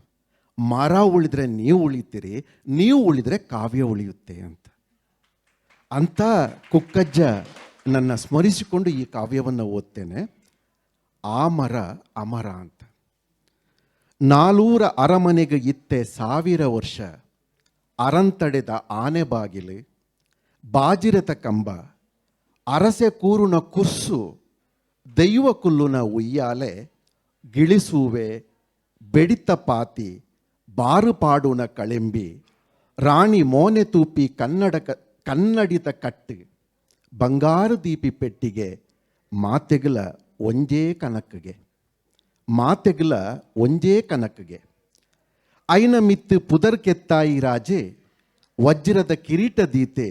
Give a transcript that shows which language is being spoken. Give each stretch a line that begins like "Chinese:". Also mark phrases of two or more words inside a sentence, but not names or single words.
Kannada: ಮರ ಉಳಿದ್ರೆ ನೀವು ಉಳಿತೀರಿ, ನೀವು ಉಳಿದ್ರೆ ಕಾವ್ಯ ಉಳಿಯುತ್ತೆ ಅಂತ ಕುಕ್ಕಜ್ಜ ನನ್ನ ಸ್ಮರಿಸಿಕೊಂಡು ಈ ಕಾವ್ಯವನ್ನು ಓದ್ತೇನೆ. ಆ ಮರ ಅಮರ ಅಂತ.
Tulu: 400 ಅರಮನೆಗೆ ಇತ್ತೆ 1000 ವರ್ಷ, ಅರಂತಡೆದ ಆನೆ ಬಾಗಿಲು, ಬಾಜಿರತ ಕಂಬ, ಅರಸೆ ಕೂರುನ ಕುರ್ಸು, ದೈವ ಕುಲ್ಲುನ ಉಯ್ಯಾಲೆ, ಗಿಳಿಸೂವೆ, ಬೆಡಿತ ಪಾತಿ, ಬಾರು ಪಾಡುನ ಕಳೆಂಬಿ, ರಾಣಿ ಮೋನೆ ತೂಪಿ ಕನ್ನಡಿತ ಕಟ್ಟು, ಬಂಗಾರು ದೀಪಿ ಪೆಟ್ಟಿಗೆ, ಮಾತೆಗಲ ಒಂಜೇ ಕನಕಗೆ, ಐನ ಮಿತ್ತು ಪುದರ್ ಕೆತ್ತಾಯಿ ರಾಜೆ, ವಜ್ರದ ಕಿರೀಟ ದೀತೆ,